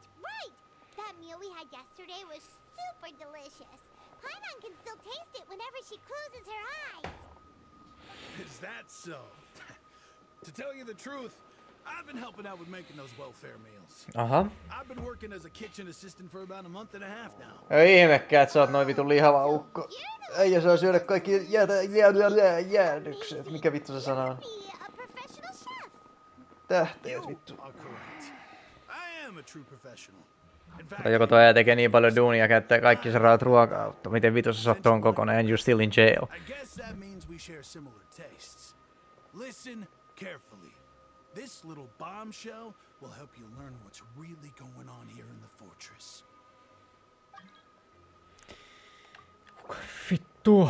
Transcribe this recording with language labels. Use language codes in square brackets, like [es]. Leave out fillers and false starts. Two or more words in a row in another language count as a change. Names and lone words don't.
[en] That meal we had yesterday was super delicious. Paimon can still taste it whenever she closes her eyes. Is that so? To tell you the truth, I've been helping out with making those welfare meals. I've been working as a kitchen assistant for about a month and a half now. [fi] Ei ihmekään, että sä oot noin vitun lihava ukko. Ei saa syödä kaikki jäädykset. Mikä vittu se sana on? Tähteet vittu. Tai joko toi tekee niin paljon duunia ja käyttää kaikki se rahat ruokaa. Miten vittu sä oot ton kokonaan [en] and you're still in jail? I guess that means we share similar tastes. Listen carefully. This little bombshell will help you learn what's really going on here in the fortress. [fi] Vittu.